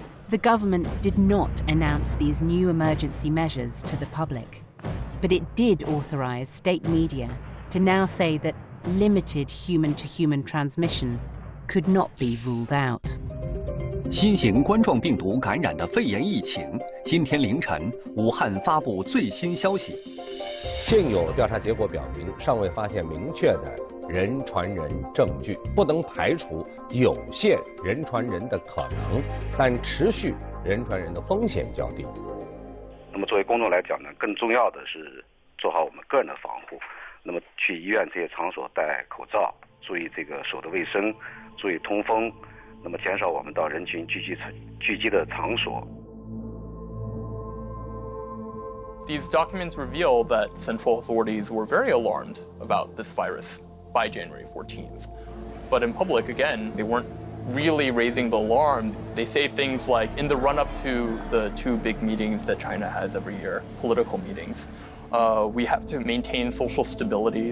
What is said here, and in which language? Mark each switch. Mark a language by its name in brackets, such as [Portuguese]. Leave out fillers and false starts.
[English] The government did not announce these new emergency measures to the public, but it did authorize state media to now say that limited human-to-human transmission could not be ruled out. [Chinese] 新型冠状病毒感染的肺炎疫情，今天凌晨，武汉发布最新消息。现有调查结果表明，尚未发现明确的人传人证据，不能排除有限人传人的可能，但持续人传人的风险较低。那么作为公众来讲呢，更重要的是做好我们个人的防护。那么去医院这些场所戴口罩，注意手的卫生，注意通风，那么减少我们到人群聚集的场所。 [English] These documents reveal that central authorities were very alarmed about this virus by January 14th. But in public, again, they weren't really raising the alarm. They say things like, in the run-up to the two big meetings that China has every year, political meetings, we have to maintain social stability.